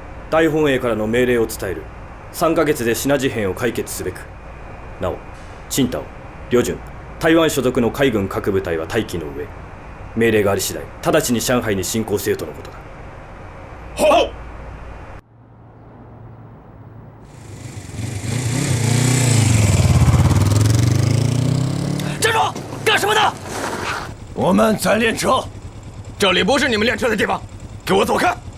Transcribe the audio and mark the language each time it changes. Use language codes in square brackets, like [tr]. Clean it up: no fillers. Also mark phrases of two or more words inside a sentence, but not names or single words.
[ja] 大本営からの命令を伝える。3ヶ月でシナ事変を解決すべく。なお、青島、旅順、台湾所属の海軍各部隊は待機の上、命令があり次第、直ちに上海に進攻せよとのことだ。 [zh] 好。站住！干什么呢？我们在练车。这里不是你们练车的地方，给我走开！